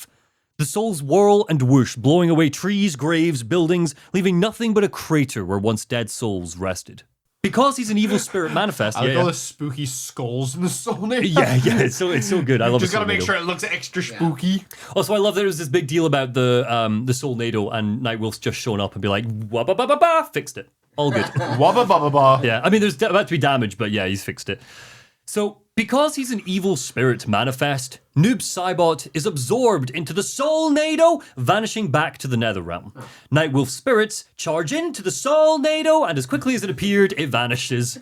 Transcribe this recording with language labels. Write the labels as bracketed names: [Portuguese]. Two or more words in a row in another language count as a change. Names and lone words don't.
[English] The souls whirl and whoosh, blowing away trees, graves, buildings, leaving nothing but a crater where once dead souls rested. Because he's an evil spirit manifest. I like all the spooky skulls in the Soul Nado. Yeah, it's so good. I love it. Just gotta make sure it looks extra spooky. Also, I love that there was this big deal about the Soul Nado and Nightwolf's just showing up and be like, wah-ba-ba-ba-ba, fixed it. All good. Wah-ba-ba-ba-ba. Yeah, I mean, there's about to be damage, but yeah, he's fixed it. So, because he's an evil spirit manifest, Noob Saibot is absorbed into the Soul Nado, vanishing back to the Netherrealm. Nightwolf's spirits charge into the Soul Nado, and as quickly as it appeared, it vanishes.